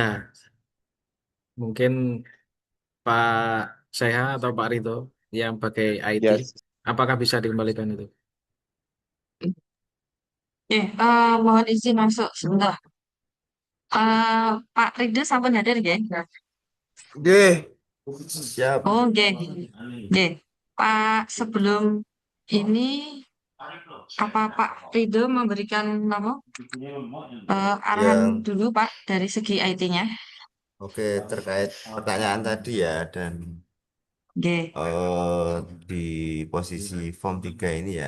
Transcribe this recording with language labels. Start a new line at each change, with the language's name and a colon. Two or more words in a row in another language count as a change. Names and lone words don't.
Indonesian: Mungkin Pak Seha atau Pak Rito yang pakai IT, Ya, apakah bisa dikembalikan itu? Mohon izin masuk sebentar.
Javanese: Pak Rida sampun hadir nggih?
Indonesian: Oke, siap.
Javanese: Oh, nggih. Nggih.
Indonesian: Pak, sebelum ini apa Pak Ridho memberikan nama arahan Yang dulu Pak dari segi IT-nya? oke terkait pertanyaan tadi ya dan
Javanese: Nggih.
Indonesian: eh, di posisi form 3 ini ya.